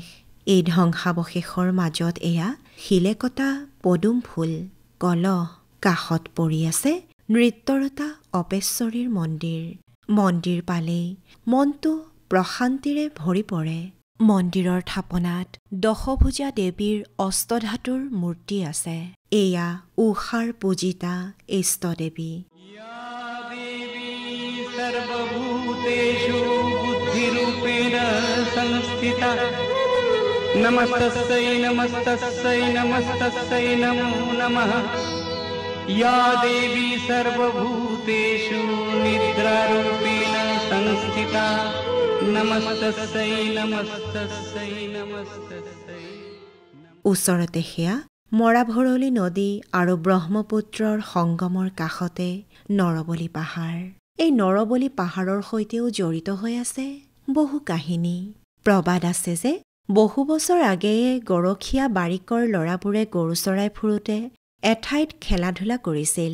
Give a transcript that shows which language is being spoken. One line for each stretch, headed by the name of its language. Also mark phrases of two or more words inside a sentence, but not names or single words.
Assamese: এই ধ্বংসাৱশেষৰ মাজত এয়া শিলে কটা পদুম ফুল, কলহ, কাষত পৰি আছে নৃত্যৰতা অপেশ্বৰীৰ মন্দিৰ। মন্দিৰ পালেই মনটো প্ৰশান্তিৰে ভৰি পৰে। মন্দিৰৰ থাপনাত দশভুজা দেৱীৰ অষ্টধাতুৰ মূৰ্তি আছে। এয়া উষাৰ পূজিতা ইষ্টদেৱী।
Sanskrit: सर्वभूतेषु बुद्धिरूपेण संस्थिता नमस्तस्यै नमस्तस्यै नमस्तस्यै नमो नमः या देवी सर्वभूतेषु निद्रारूपेण संस्थिता नमस्तस्यै नमस्तस्यै नमस्तस्यै।
Assamese: ওচৰতে সেয়া মৰাভৰলী নদী আৰু ব্ৰহ্মপুত্ৰৰ সংগমৰ কাষতে নৰবলি পাহাৰ। এই নৰবলি পাহাৰৰ সৈতেও জড়িত হৈ আছে বহু কাহিনী। প্ৰবাদ আছে যে বহু বছৰ আগেয়ে গৰখীয়া বাৰিকৰ ল'ৰাবোৰে গৰু চৰাই ফুৰোতে এঠাইত খেলা ধূলা কৰিছিল।